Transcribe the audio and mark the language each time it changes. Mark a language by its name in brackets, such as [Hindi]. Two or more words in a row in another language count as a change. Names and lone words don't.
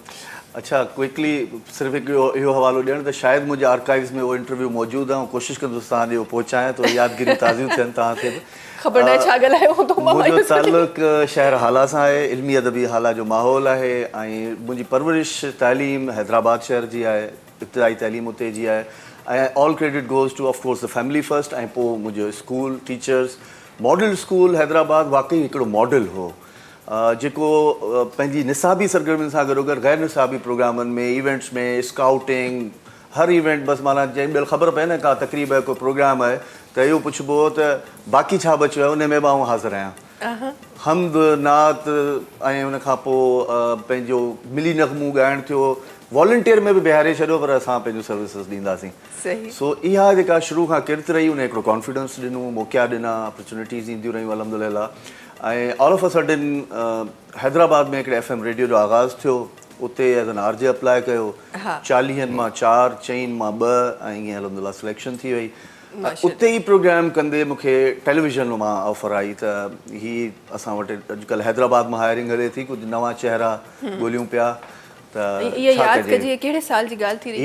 [Sindhi] अच्छा क्विकली सिर्फ़ु हिकु इहो हवालो ॾियणु त शायदि मुंहिंजे आर्काइव्स में उहो इंटरव्यू मौजूदु आहे ऐं कोशिशि कंदुसि तव्हां ॾे पहुचायां त यादगिरियूं ताज़ियूं थियनि तव्हांखे बि ख़बर न आहे छा ॻाल्हायो हूंदो मुंहिंजो ताल्लुक़ु शहर हाला सां आहे इल्मी अदबी हाला जो माहौल आहे ऐं मुंहिंजी परवरिश तालीम हैदराबाद शहर जी आहे इब्तिदाई तालीम उते जी आहे ऐं [English] all credit goes to of course the family first [Sindhi] ऐं पोइ मुंहिंजो स्कूल टीचर्स मॉडल स्कूल हैदराबाद वाकई हिकिड़ो मॉडल हो जेको पंहिंजी निसाबी सरगर्मियुनि सां गॾोगॾु गैर निसाबी प्रोग्रामनि में इवेंट्स में स्काउटिंग हर इवेंट बसि माना जंहिं महिल ख़बर पए न का तक़रीब आहे कोई प्रोग्राम आहे त इहो पुछिबो हो त बाक़ी छा बचियो आहे उन में बि आउं हाज़िर आहियां हमद नात ऐं उन खां पोइ पंहिंजो मिली नग़मूं ॻाइणु थियो वॉलंटियर में बि बिहारे छॾियो पर असां पंहिंजो सर्विसिस ॾींदासीं सही सो इहा जेका शुरू खां किरत रही उन हिकिड़ो कॉन्फिडेंस ॾिनो मौक़ा ॾिना अपॉर्चुनिटीज़ ईंदियूं रहियूं अल्हम्दुलिल्लाह ऐं [English] all of a sudden [Sindhi] हैदराबाद में हिकिड़े [English] FM radio [Sindhi] जो आगाज़ थियो उते [English] as an RJ [Sindhi] अप्लाई कयो 40 मां 4 चईनि मां 2 ऐं ईअं अल्हम्दुलिल्लाह सिलेक्शन थी वई उते ई प्रोग्राम कंदे मूंखे टेलीविज़न मां ऑफर आई त हीअ असां वटि अॼुकल्ह हैदराबाद मां हायरिंग हले थी कुझु नवां चेहरा ॻोल्हियूं पिया त इहा यादि कजे कहिड़े साल जी ॻाल्हि थी रही